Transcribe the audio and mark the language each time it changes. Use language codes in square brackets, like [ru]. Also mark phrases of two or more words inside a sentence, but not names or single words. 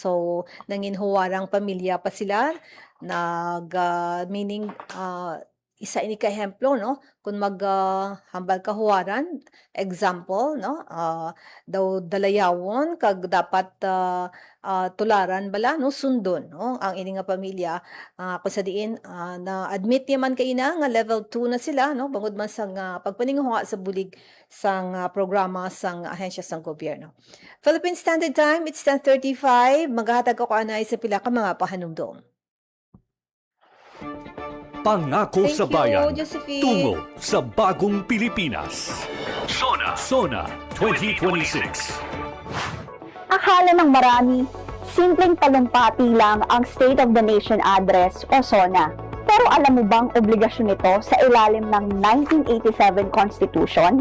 [hil] So nanginhuwarang pamilya pa sila meaning isa ini ka ehemplo no kung hambal kahuwaran example no daw dalayawon kag [tl] dapat tularan [hil] bala no sundon no ang ini nga pamilya kung sa diin na admit naman kay ina nga level 2 na sila no bangod man sang pagpaninguha sa bulig sang programa sang ahensya sang gobyerno. [en] Philippine Standard Time, it's 10:35. [hil] Maghatag ako anay sa pila ka mga pahanumdom. [tl] Pangako [en] Thank [tl] sa [en] you, [tl] bayan, Josephine. tungo sa bagong Pilipinas. Sona 2026. Akala ng marami, simpleng talumpati lang ang State of the Nation Address o SONA. Pero alam mo bang obligasyon nito sa ilalim ng 1987 Constitution?